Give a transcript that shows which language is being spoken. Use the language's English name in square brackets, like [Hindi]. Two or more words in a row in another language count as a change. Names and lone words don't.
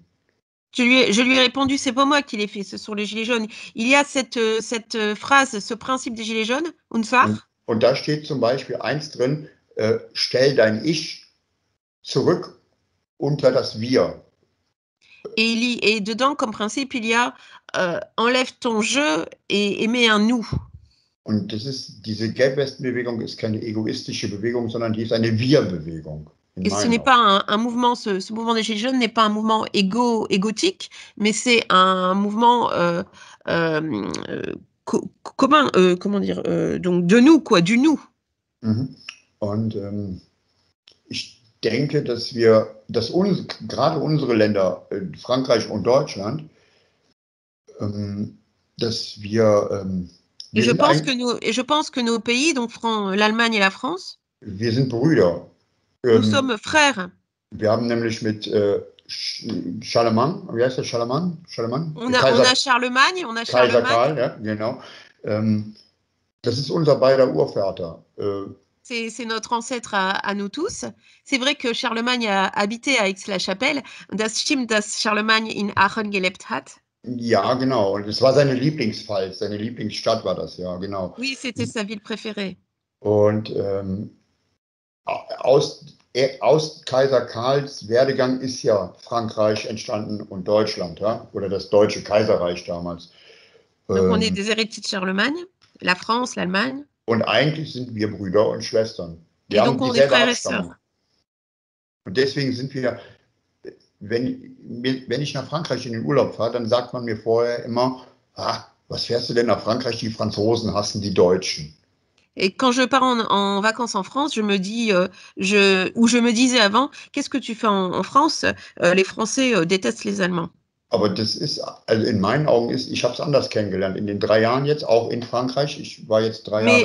[French] Je lui ai répondu, c'est pas moi qui l'ai fait, ce sont les Gilets jaunes. Il y a cette phrase, ce principe des Gilets jaunes, Unfach. [German] Und da steht zum Beispiel eins drin, stell dein Ich zurück unter das Wir. [French] Et dedans, comme principe, il y a enlève ton je et mets un nous. [German] Und diese Gelbwestenbewegung ist keine egoistische Bewegung, sondern die ist eine Wir-Bewegung. [French] Et ce n'est pas un mouvement, ce mouvement des Gilets jaunes n'est pas un mouvement égotique, mais c'est un mouvement commun, comment dire, donc de nous, quoi, du nous. [German] Und ich denke, dass gerade unsere Länder, Frankreich und Deutschland, dass wir. [French] Et je pense que nos pays, donc l'Allemagne et la France, [German] wir sind Brüder. [French] Nous sommes frères. [German] Wir haben nämlich mit Charlemagne, wie heißt der Charlemagne? [French] On a Charlemagne, on a [German] Kaiser Karl, ja, genau. Das ist unser beider Urvater. [French] C'est notre ancêtre à nous tous. C'est vrai que Charlemagne a habité à Aix-la-Chapelle. [German] Das stimmt, dass Charlemagne in Aachen gelebt hat. Ja, genau. Und es war seine Lieblingspfalz, seine Lieblingsstadt war das, ja, genau. [French] Oui, c'était sa ville préférée. [German] Und aus Kaiser Karls Werdegang ist ja Frankreich entstanden und Deutschland, ja? Oder das Deutsche Kaiserreich damals. [French] Donc on est des héritiers de Charlemagne, la France, l'Allemagne. [German] Und eigentlich sind wir Brüder und Schwestern. Wir [French] Et [German] haben [French] donc on est [German] dieselbe [French] frères et [German] Abstammung. [French] sœurs. [German] Und deswegen sind wir, wenn ich nach Frankreich in den Urlaub fahre, dann sagt man mir vorher immer, was fährst du denn nach Frankreich? Die Franzosen hassen die Deutschen. [French] Et quand je pars en vacances en France, je me dis, je me disais avant, qu'est-ce que tu fais en France? Les Français détestent les Allemands. [German] Aber das ist, also in meinen Augen ich habe es anders kennengelernt. In den 3 Jahren jetzt, auch in Frankreich. Ich war jetzt 3 Jahre lang.